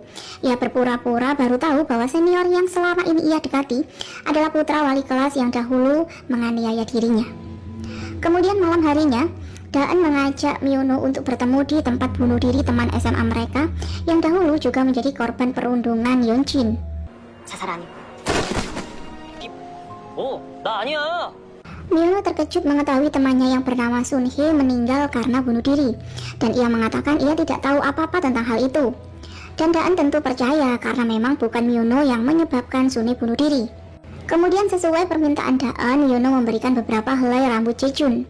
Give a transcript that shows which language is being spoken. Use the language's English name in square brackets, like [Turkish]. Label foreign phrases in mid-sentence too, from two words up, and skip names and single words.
[Indonesian] Ia berpura-pura baru tahu bahwa senior yang selama ini ia dekati adalah putra wali kelas yang dahulu menganiaya dirinya. Kemudian malam harinya, Daan mengajak Myuno untuk bertemu di tempat bunuh diri teman SMA mereka yang dahulu juga menjadi korban perundungan Yeonjin. [Korean] 자살 아니고. 나 아니야. [Indonesian] Miono terkejut mengetahui temannya yang bernama Sun Hye meninggal karena bunuh diri, dan ia mengatakan ia tidak tahu apa-apa tentang hal itu. Dan Daan tentu percaya karena memang bukan Miono yang menyebabkan Sun Hye bunuh diri. Kemudian sesuai permintaan Daan, Miono memberikan beberapa helai rambut Jae-jun.